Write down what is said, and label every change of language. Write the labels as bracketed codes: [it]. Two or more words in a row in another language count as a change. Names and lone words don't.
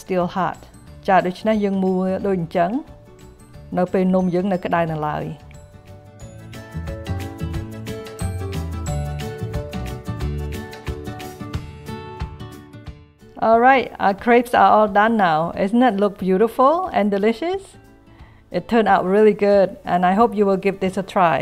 [en] still hot [km] ចាដូច្នេះយើងមួលដូចអញ្ចឹងនៅពេលនំយើងនៅក្តៅនៅឡើយ [en] Alright, our crepes are all done now. Isn't it look beautiful and delicious? It turned out really good and I hope you will give this a try.